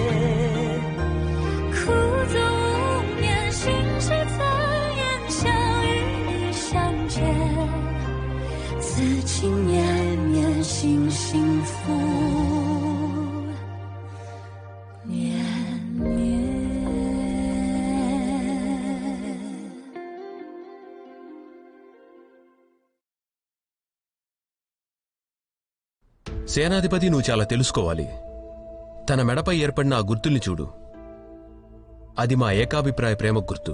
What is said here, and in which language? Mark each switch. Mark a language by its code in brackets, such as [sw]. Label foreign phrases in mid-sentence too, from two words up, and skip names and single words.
[zh] 苦足无眠，心事怎言？相遇相见，此情绵绵，心幸福绵绵。 [te] సేనాధిపతి, నువ్వు చాలా తెలుసుకోవాలి. తన మెడపై ఏర్పడిన ఆ గుర్తుల్ని చూడు. అది మా ఏకాభిప్రాయ ప్రేమ గుర్తు.